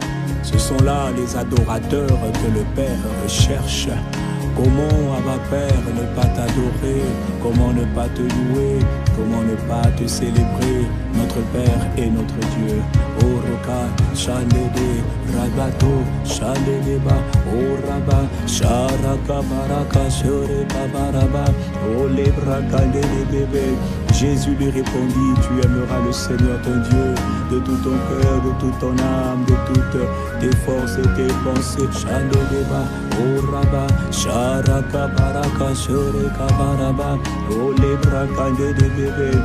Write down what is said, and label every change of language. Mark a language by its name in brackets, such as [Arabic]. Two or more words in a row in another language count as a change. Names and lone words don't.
[French] Ce sont là les adorateurs que le Père recherche. Comment, Abba Père, ne pas t'adorer? Comment ne pas te louer? Comment ne pas te célébrer? Notre Père et notre Dieu. Oroka, Shalede, Rabato, Shaledeba, Oraba, Sharaka, Baraka, Shoreka, Baraba, Olebraka, bébé. Jésus lui répondit, tu aimeras le Seigneur ton Dieu de tout ton cœur, de toute ton âme, de toutes tes forces et tes pensées. Shaledeba, Oraba, Sharaka, Baraka, Shoreka, Baraba, Olebraka, bébé.